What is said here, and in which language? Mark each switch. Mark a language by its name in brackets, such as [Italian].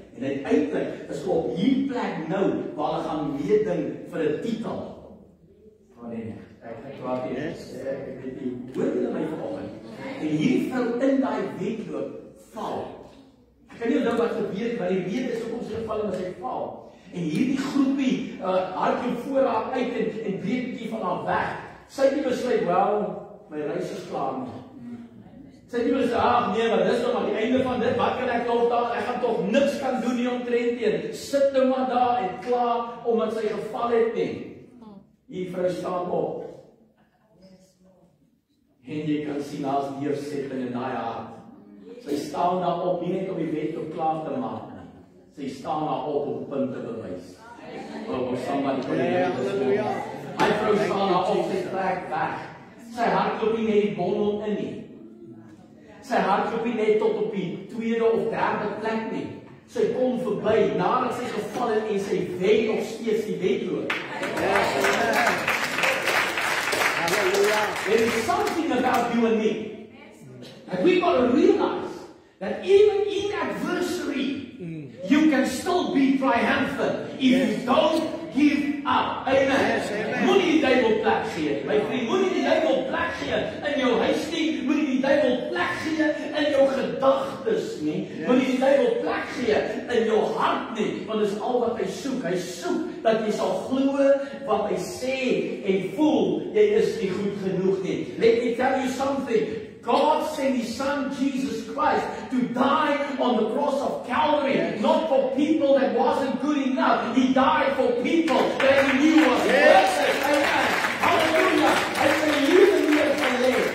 [Afrikaans] En uiteindelik is hulle op hierdie plek nou waar hulle gaan meeding vir 'n titel. Maar nee, ek praat hier, ek weet nie, hoor julle my vanoggend? En hierdie vrou in daai wedloop val. Ek kan nie onthou wat gebeur het, maar die rede is hoekom sy geval het, sy val. En hierdie groepie hardloop voor haar uit en breek bietjie van haar weg. Sy het nie besluit, wel, my reis is klaar nie. Sy het nie besluit, nee, maar dis nog maar die einde van dit, wat kan ek nog daar, ek gaan toch niks kan doen nie omtrent teen. Sit nou maar daar en klaar, omdat sy geval het nie. Die vrou staan op. En jy kan sien as deursetting in daai hart. Sy staan daar op, nie net om die wedloop klaar te maak nie. Sy staan daar op punt te bewys. [English] Oh, somebody put it in. [Afrikaans] Hy vrou staan daar op, sy trek weg. Sy hardloop nie net die bondel in nie. Sy hardloop nie net tot op die tweede of derde plek nie. Sy kom verby, nadat sy geval het en sy wen nog steeds die wedloop. [English] There is something about you and me. And we've got to realize that even in adversity, you can still be triumphant if you don't give up. Amen. [Afrikaans] Moenie die duiwel plek gee. My vriend, moenie die duiwel plek gee in jou huis nie. Moenie die duiwel plek gee in jou gedagtes nie. Moenie die duiwel plek gee in jou hart nie. Want dit is al wat hy soek. Hy soek dat jy sal glo wat hy sê en voel jy is nie goed genoeg nie. [English] Let me tell you something. God sent His Son, Jesus Christ, to die on the cross of Calvary, not for people that wasn't good enough. He died for people that He knew was worth it. Amen. Hallelujah. And for you and me as a